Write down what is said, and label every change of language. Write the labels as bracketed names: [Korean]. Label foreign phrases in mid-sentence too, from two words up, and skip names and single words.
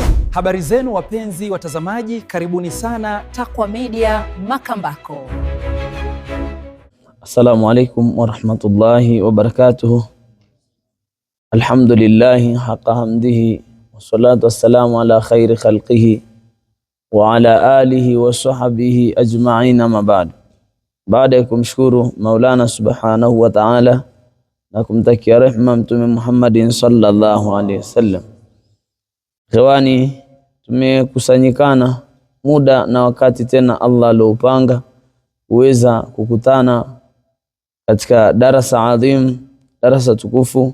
[Swahili] Habari zenu wapenzi watazamaji, karibuni sana Taqwa Media Makambako. [Arabic] السلام عليكم ورحمة الله وبركاته. الحمد لله حق حمده والصلاة والسلام على خير خلقه وعلى آله وصحبه أجمعين أما بعد. [Swahili] Baada ya kumshukuru Maulana [Arabic] سبحانه وتعالى [Swahili] na kumtakia rehma Mtume Muhammadin [Arabic] صلى الله عليه وسلم, [Swahili] Ikhwani, tumekusanyikana muda na wakati tena Allah aliopanga uweza kukutana katika darasa adhim, darasa tukufu.